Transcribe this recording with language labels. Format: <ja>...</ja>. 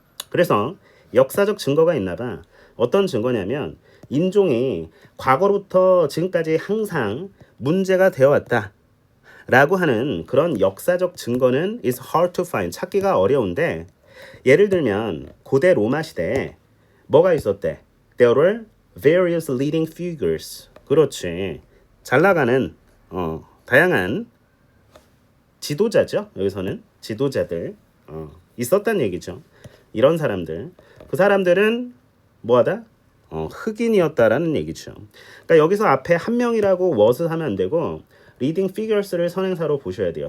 <ko>그래서 역사적 증거가 있나 봐. 어떤 증거냐면 인종이 과거부터 지금까지 항상 문제가 되어 왔다 라고 하는 그런 역사적 증거는</ko> <en>is hard to find</en> <ko>찾기가 어려운데, 예를 들면 고대 로마 시대에 뭐가 있었대?</ko> <en>There were various leading figures.</en> <ko>그렇지. 잘 나가는 다양한 지도자죠. 여기서는 지도자들 있었단 얘기죠. 이런 사람들, 그 사람들은 뭐하다? 흑인이었다라는 얘기죠. 그러니까 여기서 앞에 한 명이라고 was 하면 안 되고 leading figures를 선행사로 보셔야 돼요.</ko>